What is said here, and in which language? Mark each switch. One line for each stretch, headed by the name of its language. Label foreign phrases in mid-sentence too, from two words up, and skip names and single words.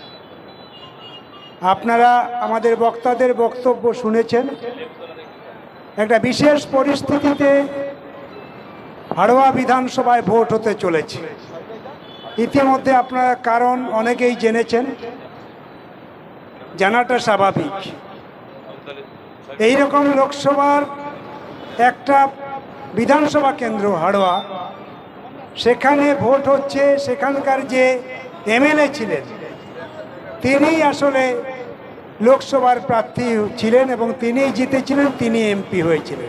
Bangla: আপনারা আমাদের বক্তাদের বক্তব্য শুনেছেন। একটা বিশেষ পরিস্থিতিতে হাড়োয়া বিধানসভায় ভোট হতে চলেছে। ইতিমধ্যে আপনারা কারণ অনেকেই জেনেছেন, জানাটা স্বাভাবিক। এই রকম লোকসভার একটা বিধানসভা কেন্দ্র হাড়োয়া, সেখানে ভোট হচ্ছে। সেখানকার যে এমএলএ ছিলেন তিনি আসলে লোকসভার প্রার্থী ছিলেন এবং তিনিই জিতেছিলেন, তিনি এমপি হয়েছিলেন।